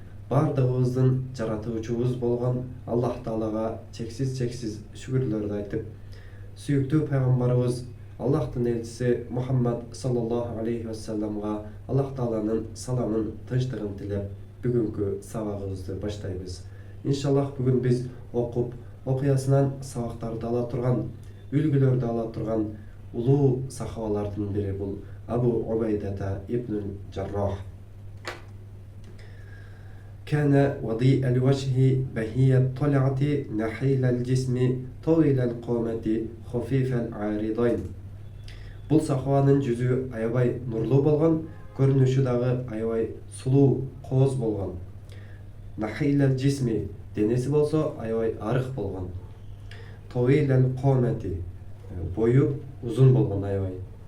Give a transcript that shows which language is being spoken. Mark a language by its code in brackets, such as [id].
[ky] Bardığımızın жаратуучубуз болгон Аллах Таалага чексиз шүгүрлөрдү айтып, сүйүктүү пайгамбарыбыз Аллахтын элчиси Мухаммад саллаллаху алейхи ва салламга Аллах Тааланын саламын, тынчтыгын тилеп, бүгүнкү сабагыбызды баштайбыз. Иншаллах бүгүн биз окуп, окуясынан сабактарды ала турган, үлгүлөрдү ала турган улуу сахабалардын бири бул Абу Убайдата ибн Жаррах. [ar] كان وضيء الوجه بهي الطلعة نحيل الجسم طويل القامة خفيف العارضين. [ky] Бұл сахабанын жүзү аябай нурлуу болгон, көрүнүшү дагы аябай сулуу, кооз болгон. [ar] Нахил الجسم [ky] денеси болсо аябай арык болгон. [ar] طويل القامة [ky] бою узун болгон аябай.